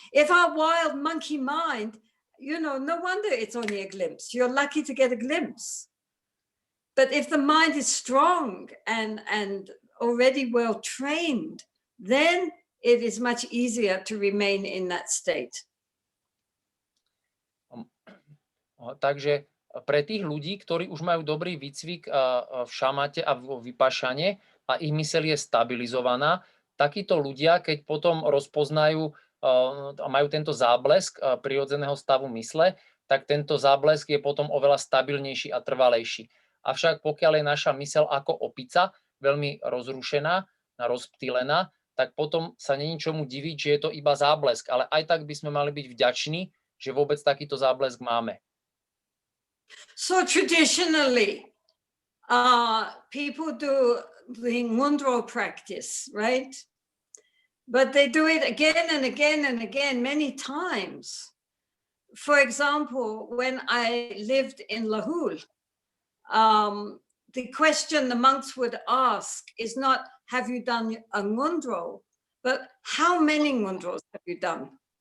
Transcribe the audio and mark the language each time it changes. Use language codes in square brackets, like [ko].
[en] If our wild monkey mind, no wonder it's only a glimpse. You're lucky to get a glimpse. But if the mind is strong and already well trained, then it is much easier to remain in that state. [sk] Takže pre tých ľudí, ktorí už majú dobrý výcvik v šamate a v vypašane a ich myseľ je stabilizovaná, takíto ľudia, keď potom rozpoznajú a majú tento záblesk prirodzeného stavu mysle, tak tento záblesk je potom oveľa stabilnejší a trvalejší. Avšak pokiaľ je naša myseľ ako opica, veľmi rozrušená, rozptýlená, tak potom sa není čomu diviť, že je to iba záblesk. Ale aj tak by sme mali byť vďační, že vôbec takýto záblesk máme. [en] So traditionally, people do the mudra practice, right? But they do it again and again and again, many times. For example, when I lived in Lahul, the question the monks would ask is not, have you done a mudra, but how many mudras have you done?